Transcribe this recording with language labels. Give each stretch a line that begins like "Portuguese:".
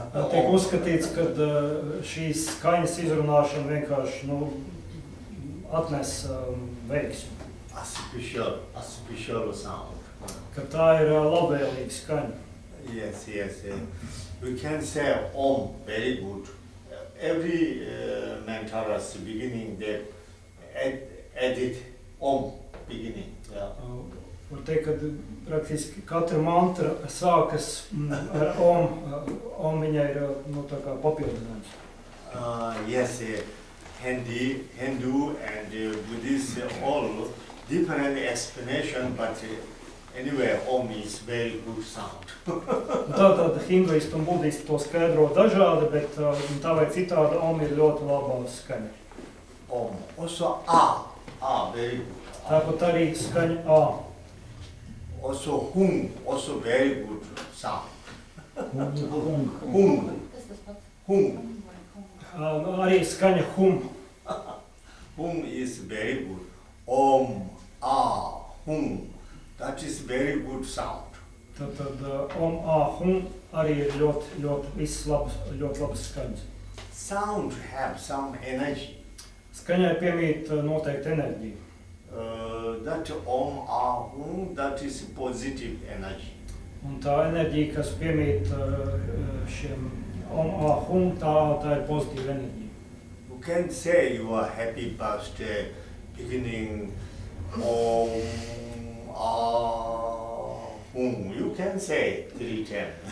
Latvian: Tiek uzskatīts, ka šīs skaņas izrunāšana vienkārši atnes veiksmi.
English: A special sound.
Latvian: Ka tā ir labvēlīga skaņa.
English: Yes. We can say Om, very good. Every mantra's beginning, they edit Om beginning. Yeah.
Latvian: Var teikt, ka praktiski katra mantra sākas ar Om. Om viņai ir tā kā papildinājums.
English: Yes, Hindu and Buddhist all different explanation, but anyway, Om is very good sound.
Latvian: Tātad hinduisti un budisti to skaidro dažādi, bet tā vai citādi Om ir ļoti labā skaņa.
English: Om. Also A, very good.
Latvian: Tāpat arī skaņa A.
English: Also Hum, also very good sound. Hum.
Latvian: Arī skaņa hum.
English: Hum is very good. Om, ah, hum. That is very good sound.
Latvian: Tad om, a, hum arī ir ļoti labas skaņas.
English: Sound have some energy.
Latvian: Skaņai piemīt noteikti enerģija.
English: That om, ah, hum, that is positive energy.
Latvian: Un tā enerģija, kas piemīt šiem om, a, hum, tā ir pozitīva enerģija.
English: You can say your happy birthday beginning om, ah, hum. You can say 3 times.